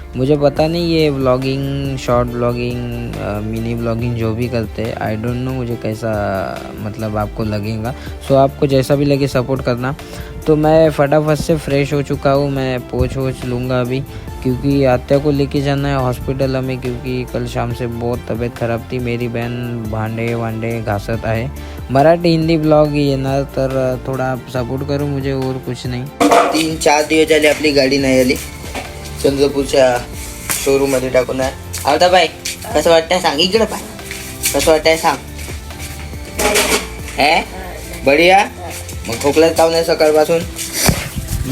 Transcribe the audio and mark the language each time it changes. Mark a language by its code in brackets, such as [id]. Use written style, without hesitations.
[hi] मुझे पता नहीं ये vlogging, short vlogging, mini vlogging जो भी करते हैं, [en] I don't know [hi] मुझे कैसा मतलब आपको लगेगा। सो आपको जैसा भी लगे सपोर्ट करना। तो मैं फटाफट से फ्रेश हो चुका हूँ, मैं पोंछ वोछ लूँगा अभी, क्योंकि आत्या को लेके जाना है हॉस्पिटल हमें, क्योंकि कल शाम से बहुत तबीयत खराब थी। [mr] मेरी बहन भांडे वांडे घासत आहे। मराठी हिंदी ब्लॉग येणार, तर थोडा सपोर्ट करू [hi] मुझे, और कुछ नहीं। [mr] 3-4 दिवस झाले आपली गाडी नाही आली, चंद्रपूरच्या शोरूम मध्ये टाकून आहे. आवता बाई कसं वाटतंय सांग, इकडे पाय कसं वाटतंय सांग. हे बढिया. मग खोकल्यात काऊन आहे सकाळपासून?